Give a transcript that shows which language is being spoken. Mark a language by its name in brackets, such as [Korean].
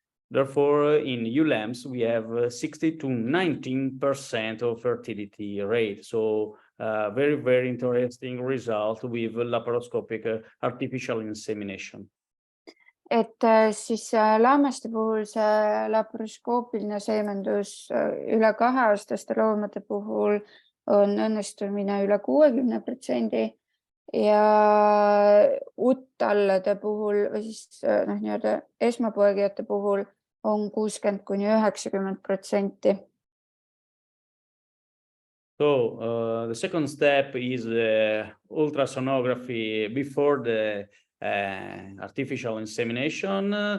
[English] Therefore, in ewe lambs, we have 60 to 19% of fertility rate. So very, very interesting result with laparoscopic artificial insemination. [Estonian] Et siis lammaste puhul see laparoskoopiline seemendus üle 2-aastaste loomade puhul on õnnestumine üle 60% ja uttallade puhul või siis nii-öelda esmapoegijate puhul on 60 kuni 90%. [English] So the second step is ultrasonography before the artificial insemination.